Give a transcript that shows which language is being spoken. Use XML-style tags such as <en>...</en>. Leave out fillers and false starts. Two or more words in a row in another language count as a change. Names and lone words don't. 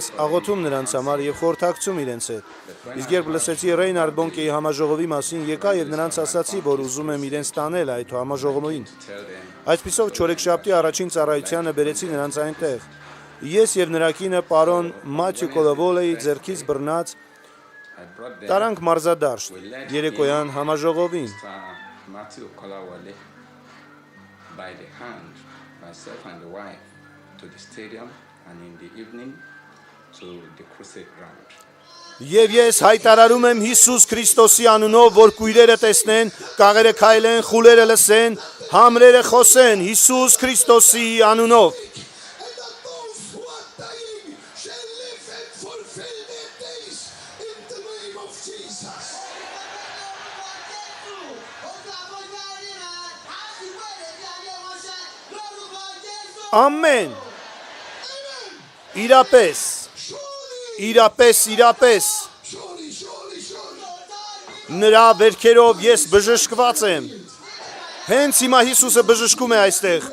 <hy>աղոթում նրանց համար եւ խորհրդակցում իրենց հետ։ Իսկ երբ լսեցի Ռեյնարդ Բոնկեի համաժողովի մասին, եկա եւ նրանց ասացի, որ ուզում եմ իրենց տանել այդ համաժողովին։ Այսպիսով չորեքշաբթի առաջին ծառայությանը բերեցի նրանց այնտեղ։ Ես եւ նրա կինը պարոն Մաթյու Կոլովոլեի ձեռքից բռնած տարանք մարզադաշտ երեկոյան համաժողովին։</hy> <en>Myself and the wife to the stadium and in the evening to the crusade ground.</en> <hy>Եվ ես հայտարարում եմ Հիսուս Քրիստոսի անունով, որ կույրերը տեսնեն, կաղերը քայլեն, խուլերը լսեն, համրերը խոսեն Հիսուս Քրիստոսի անունով։ Ամեն։ Իրապես։ Նրա վերքերով ես բժշկված եմ։ Հենց հիմա Հիսուսը բժշկում է այստեղ։</hy>